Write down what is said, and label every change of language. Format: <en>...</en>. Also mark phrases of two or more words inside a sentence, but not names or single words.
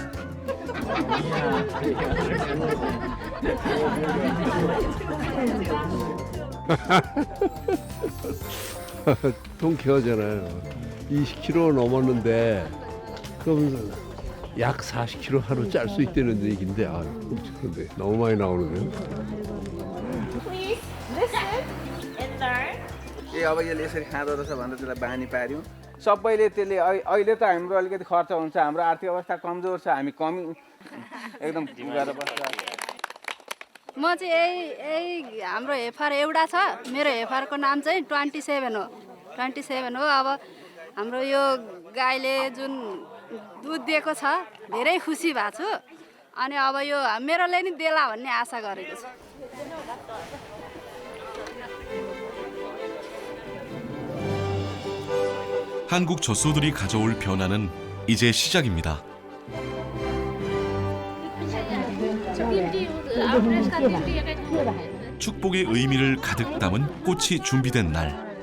<ko>통쾌하잖아요. 20kg 넘었는데 그럼 약 40kg 하루 짤 수 있다는 얘기인데 끔찍한데 너무 많이 나오는데요.</ko> <en>Please listen and learn.</en> <ne>अब यसले यसरी खाँदो रहेछ भनेर त्यसलाई बानी पार्यौँ सबैले त्यसले अहिले त हाम्रो अलिकति खर्च हुन्छ हाम्रो आर्थिक अवस्था कमजोर छ हामी कमी एकदम गरेर बस्छ म चाहिँ यही हाम्रो हेफार एउटा छ मेरो हेफारको नाम चाहिँ 27 हो 27 हो अब हाम्रो यो गाईले जुन दुध दिएको छ धेरै खुसी भएको छु अनि अब यो मेरोले नि देला भन्ने आशा गरेको छु</ne> <ko>한국 젖소들이 가져올 변화는 이제 시작입니다. 축복의 의미를 가득 담은 꽃이 준비된 날.</ko>